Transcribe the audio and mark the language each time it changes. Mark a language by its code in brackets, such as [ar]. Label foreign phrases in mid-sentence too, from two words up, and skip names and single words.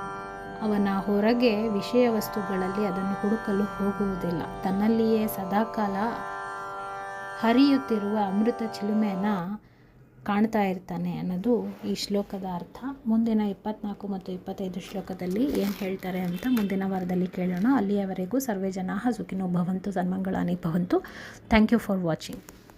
[kn] ಅವನ ಹೊರಗೆ ವಿಷಯ ವಸ್ತುಗಳಲ್ಲಿ ಅದನ್ನು ಹುಡುಕಲು ಹೋಗುವುದಿಲ್ಲ. ತನ್ನಲ್ಲಿಯೇ ಸದಾಕಾಲ ಹರಿಯುತ್ತಿರುವ ಅಮೃತ ಚಿಲುಮೆಯನ್ನು ಕಾಣ್ತಾ ಇರ್ತಾನೆ ಅನ್ನೋದು ಈ ಶ್ಲೋಕದ ಅರ್ಥ. ಮುಂದಿನ 24 ಮತ್ತು 25 ಶ್ಲೋಕದಲ್ಲಿ ಏನು ಹೇಳ್ತಾರೆ ಅಂತ ಮುಂದಿನ ವಾರದಲ್ಲಿ ಕೇಳೋಣ. [sa] ಅಲ್ಲಿಯವರೆಗೂ ಸರ್ವೇ ಜನಾಃ ಸುಖಿನೋ ಭವಂತು, ಸನ್ಮಂಗಳಾನಿ ಭವಂತು. [en] Thank you for watching.